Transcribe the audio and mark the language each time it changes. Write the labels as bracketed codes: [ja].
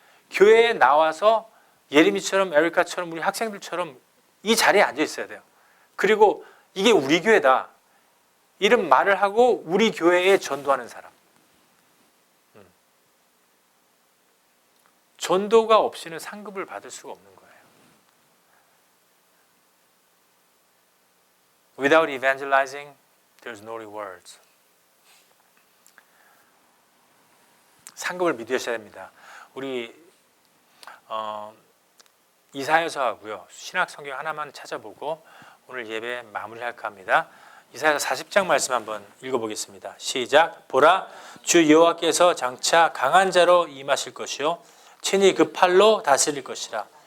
[ko] 교회에 나와서 예림이처럼 에리카처럼 우리 학생들처럼 이 자리에 앉아 있어야 돼요. 그리고 이게 우리 교회다, 이런 말을 하고 우리 교회에 전도하는 사람. 전도가 없이는 상급을 받을 수가 없는 거예요. [en] Without evangelizing, there's no rewards. [ko] 상급을 믿으셔야 됩니다. 우리 이사야서 하고요, 신약 성경 하나만 찾아보고 오늘 예배 마무리할까 합니다. 이사야서 40장 말씀 한번 읽어보겠습니다. 시작. 보라, 주 여호와께서 장차 강한 자로 임하실 것이요 친히 그 팔로 다스릴 것이라.